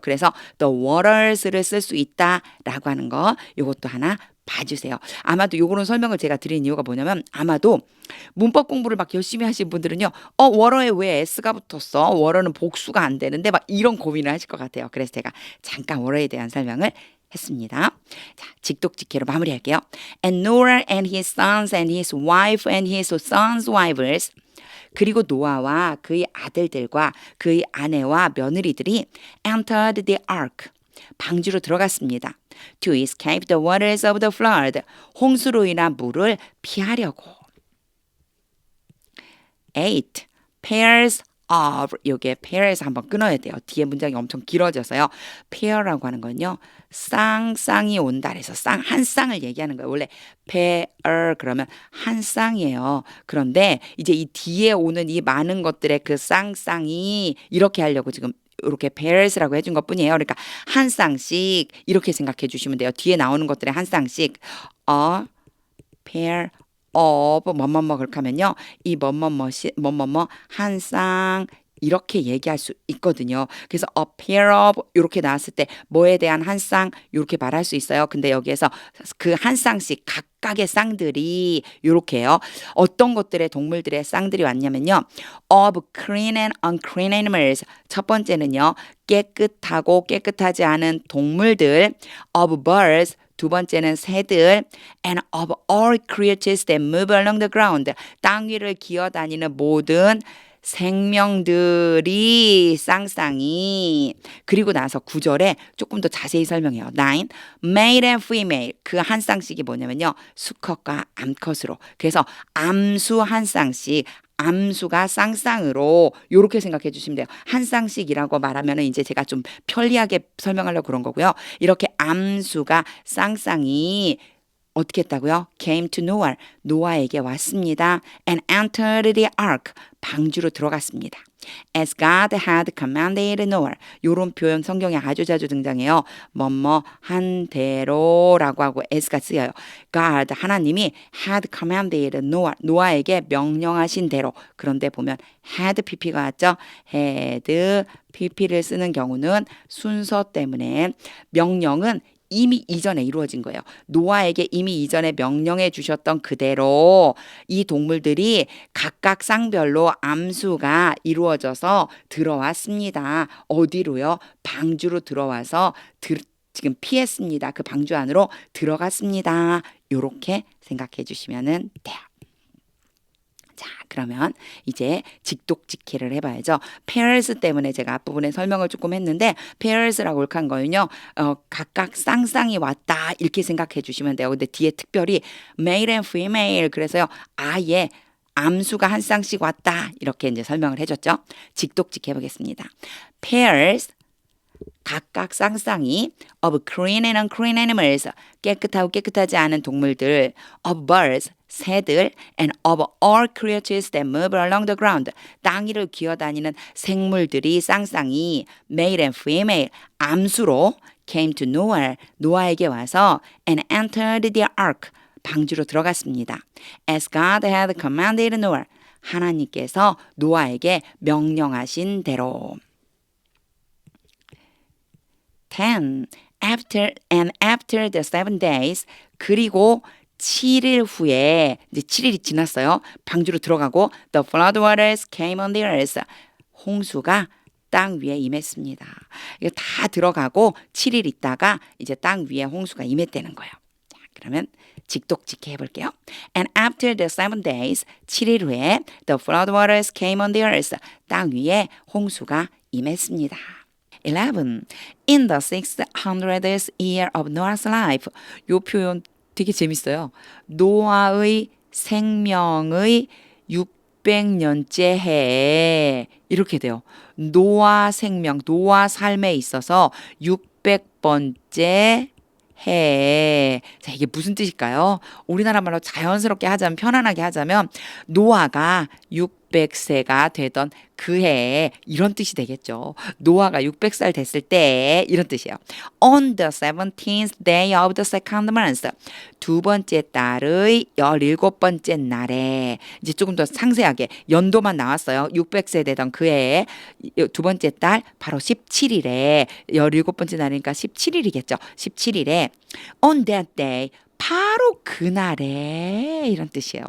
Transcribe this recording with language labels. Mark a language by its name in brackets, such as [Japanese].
[Korean] 그래서 [English] the waters [Korean] 를 쓸 수 있다라고 하는 거 요것도 하나 봐주세요. 아마도 요거는 설명을 제가 드린 이유가 뭐냐면 아마도 문법 공부를 막 열심히 하신 분들은요 워러에 왜 s가 붙었어? 워러는 복수가 안 되는데 막 이런 고민을 하실 것 같아요. 그래서 제가 잠깐 워러에 대한 설명을 했습니다. 자, 직독직해로 마무리할게요. [English] And Noah and his sons and his wife and his sons' wives [Korean] 그리고 노아와 그의 아들들과 그의 아내와 며느리들이 [English] entered the ark [Korean] 방주로 들어갔습니다. [English] To escape the waters of the flood [Korean] 홍수로 인한 물을 피하려고. 8. [English] Pairs of [Korean] 요게 pairs 한번 끊어야 돼요. 뒤에 문장이 엄청 길어져서요. pair라고 하는 건요. 쌍쌍이 온다 그래서 한 쌍을 얘기하는 거예요. 원래 pair 그러면 한 쌍이에요. 그런데 이제 이 뒤에 오는 이 많은 것들의 그 쌍쌍이 이렇게 하려고 지금 이렇게 pairs라고 해준 것 뿐이에요. 그러니까 한 쌍씩 이렇게 생각해 주시면 돼요. 뒤에 나오는 것들의 한 쌍씩 [English] a pair of [Korean] 뭐뭐뭐 그렇게 하면요. 이 뭐뭐뭐 한 쌍 이렇게 얘기할 수 있거든요. 그래서 [English] a pair of [Korean] 이렇게 나왔을 때 뭐에 대한 한 쌍 이렇게 말할 수 있어요. 근데 여기에서 그 한 쌍씩 각각의 쌍들이 이렇게요. 어떤 것들의 동물들의 쌍들이 왔냐면요. [English] of clean and unclean animals. [Korean] 첫 번째는요. 깨끗하고 깨끗하지 않은 동물들. [English] of birds. [Korean] 두 번째는 새들 [English] and of all creatures that move along the ground. [Korean] 땅 위를 기어다니는 모든 생명들이 쌍쌍이 그리고 나서 9절에 조금 더 자세히 설명해요. 9. [English] Male and female [Korean] 그 한 쌍씩이 뭐냐면요. 수컷과 암컷으로 그래서 암수 한 쌍씩 암수가 쌍쌍으로 이렇게 생각해 주시면 돼요. 한 쌍씩이라고 말하면 이제 제가 좀 편리하게 설명하려고 그런 거고요. 이렇게 암수가 쌍쌍이 어떻게 했다고요? [English] Came to Noah. [Korean] 노아에게 왔습니다. [English] And entered the ark. [Korean] 방주로 들어갔습니다. [English] As God had commanded Noah. [Korean] 이런 표현 성경에 아주 자주 등장해요. 뭐뭐 한 대로라고 하고 as가 쓰여요. [English] God [Korean] 하나님이 [English] had commanded Noah. [Korean] 노아에게 명령하신 대로. 그런데 보면 had pp가 왔죠. had pp를 쓰는 경우는 순서 때문에 명령은 이미 이전에 이루어진 거예요. 노아에게 이미 이전에 명령해 주셨던 그대로 이 동물들이 각각 쌍별로 암수가 이루어져서 들어왔습니다. 어디로요? 방주로 들어와서 지금 피했습니다. 그 방주 안으로 들어갔습니다. 이렇게 생각해 주시면 돼요. 자, 그러면 이제 직독직해를 해봐야죠. pairs 때문에 제가 앞부분에 설명을 조금 했는데 pairs라고 이렇게 한 거는요. 각각 쌍쌍이 왔다 이렇게 생각해 주시면 돼요. 근데 뒤에 특별히 [English] male and female [Korean] 그래서요. 아예 암수가 한 쌍씩 왔다 이렇게 이제 설명을 해줬죠. 직독직해 보겠습니다. [English] pairs [Korean] 각각 쌍쌍이 [English] of clean and unclean animals [Korean] 깨끗하고 깨끗하지 않은 동물들 [English] of birds [Korean] 새들 [English] and of all creatures that move along the ground [Korean] 땅 위를 기어다니는 생물들이 쌍쌍이 [English] male and female [Korean] 암수로 [English] came to Noah [Korean] 노아에게 와서 [English] and entered the ark [Korean] 방주로 들어갔습니다. [English] As God had commanded Noah [Korean] 하나님께서 노아에게 명령하신 대로. 10. [English] After the 7 days [Korean] 그리고 7일 후에 이제 7일이 지났어요. 방주로 들어가고 [English] the flood waters came on the earth. [Korean] 홍수가 땅 위에 임했습니다. 이거 다 들어가고 7일 있다가 이제 땅 위에 홍수가 임했다는 거예요. 자, 그러면 직독직해 해볼게요. [English] And after the 7 days [Korean] 7일 후에 [English] the flood waters came on the earth. [Korean] 땅 위에 홍수가 임했습니다. 11. [English] In the 600th year of Noah's life. [Korean] 요 표현 되게 재밌어요. 노아의 생명의 600년째 해에 이렇게 돼요. 노아 생명, 노아 삶에 있어서 600번째 해. 자, 이게 무슨 뜻일까요? 우리나라 말로 자연스럽게 하자면 편안하게 하자면 노아가 600세가 되던 그 해에 이런 뜻이 되겠죠. 노아가 600살 됐을 때 이런 뜻이에요. [English] On the 17th day of the second month. [Korean] 두 번째 달의 17번째 날에 이제 조금 더 상세하게 연도만 나왔어요. 600세 되던 그 해에 두 번째 달 바로 17일에 17번째 날이니까 17일이겠죠. 17일에 [English] on that day [Korean] 바로 그날에 이런 뜻이에요.